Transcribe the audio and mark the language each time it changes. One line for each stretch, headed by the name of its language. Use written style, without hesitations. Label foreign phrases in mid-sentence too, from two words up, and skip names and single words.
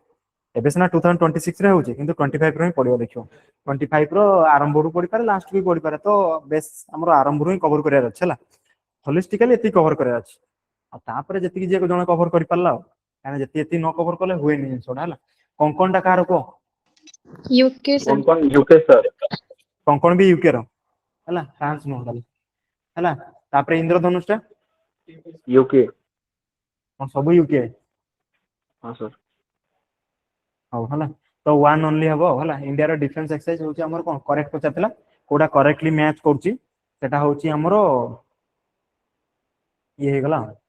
Odia: ଏବେ ସିନା 2026 ରେ ହଉଛି, କିନ୍ତୁ 25 ର ହିଁ ପଡିବ ଦେଖିବ। 25 ର ଆରମ୍ଭରୁ ପଡିପାରେ, ଲାଷ୍ଟ ବି ପଡିପାରେ, ତ ବେଶ ଆମର ଆରମ୍ଭରୁ ହିଁ କଭର କରିବାର ଅଛି ହେଲା। ହୋଲିଷ୍ଟିକାଲି ଏତିକି କଭର କରିବାର ଅଛି, ଆଉ ତାପରେ ଯେତିକି ଯିଏ ଜଣେ କଭର କରିପାରିଲା ଆଉ, କାହିଁକିନା ଯେତିକି ନ କଭର କଲେ ହୁଏନି ଜିନିଷଟା ହେଲା। କଙ୍କଣ ଟା କାହାର କୁହ?
English: UK sir. Konkon UK, sir.
Odia: କଙ୍କଣ ବି ୟୁକେ ର ହେଲା, ଫ୍ରାନ୍ସ ନୁହଁ ତାହେଲେ ହେଲା। ତାପରେ ଇନ୍ଦ୍ରଧନୁଷ ଟା UK. କଣ ସବୁ ୟୁକେ?
Hindi: हाँ sir.
Odia: ହଉ ହେଲା, ତ
English: one only hub
Odia: ହେଲା। ଇଣ୍ଡିଆର
English: defence exercise
Odia: ହଉଛି ଆମର କଣ କରେକ୍ଟ ପଚାରିଥିଲା, କୋଉଟା
English: correctly match
Odia: କରୁଛି ସେଟା ହଉଛି ଆମର ଇଏ ହେଇଗଲା।